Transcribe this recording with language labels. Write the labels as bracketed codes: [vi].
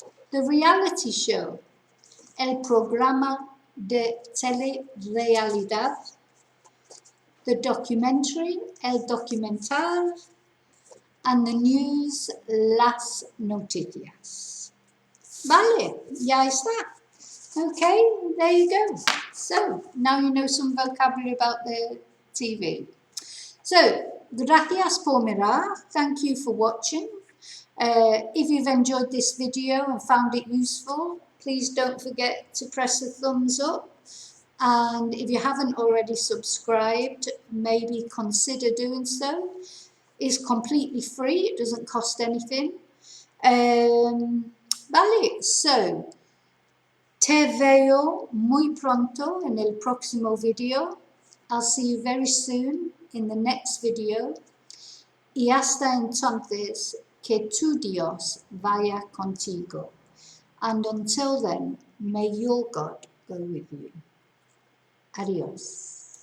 [en] The reality show, [es] el programa de telerealidad. [en] The documentary, el documental. And the news, las noticias. [es] Vale, ya está. [en] Okay, there you go. So, now you know some vocabulary about the TV. So, [es] gracias por mirar. [en] Thank you for watching. If you've enjoyed this video and found it useful, please don't forget to press the thumbs up. And if you haven't already subscribed, maybe consider doing so. It's completely free. It doesn't cost anything. [es] Vale, [en] so, [es] te veo muy pronto en el próximo video. [en] I'll see you very soon in the next video. [es] Y hasta entonces, que tu Dios vaya contigo. [en] And until then, may your God go with you. Adios.